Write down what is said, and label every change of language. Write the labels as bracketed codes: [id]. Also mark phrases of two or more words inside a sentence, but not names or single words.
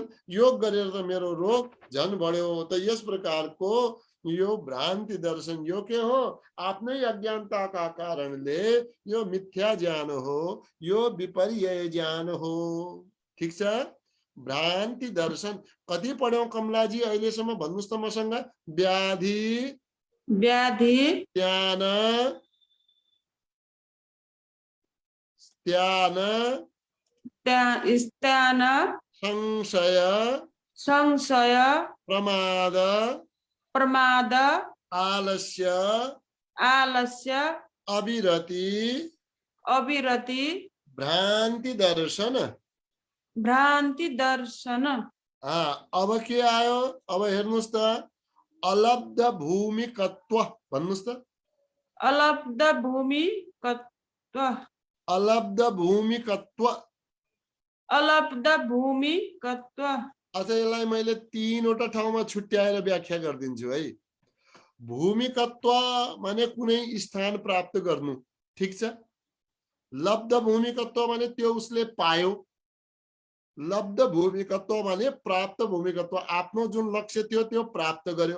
[ne] योग गरेर त मेरो रोग झन् बढ्यो। त यस प्रकारको यो भ्रान्ति दर्शन यो के हो? आफ्नै अज्ञानताका कारणले यो मिथ्या ज्ञान हो, यो विपर्यय ज्ञान हो। ठीक छ? भ्रान्ति दर्शन कति पढ्यौं कमलाजी अहिलेसम्म? भन्नुस् त मसँग। व्याधि, व्याधि, ज्ञान, स्थान, संशय, संशय, प्रमाद, प्रमाद, आलस्य, आलस्य, अविरति, अविरति, भ्रान्ति दर्शन। भ्रान्ति दर्शन। अब के आयो? अब हेर्नुस् त, अलब्ध भूमिकत्व भन्नुस् त। अलब्ध भूमिकत्व, अलब्ध भूमिकत्व, अलब्ध भूमिकत्व। अच्छा यसलाई मैले तीनवटा ठाउँमा छुट्याएर व्याख्या गरिदिन्छु है। भूमिकत्व माने कुनै स्थान प्राप्त गर्नु, ठीक छ? लब्ध भूमिकत्व माने त्यो उसले पायो। लब्ध भूमिकत्व माने प्राप्त भूमिकत्व, आफ्नो जुन लक्ष्य थियो त्यो प्राप्त गर्यो।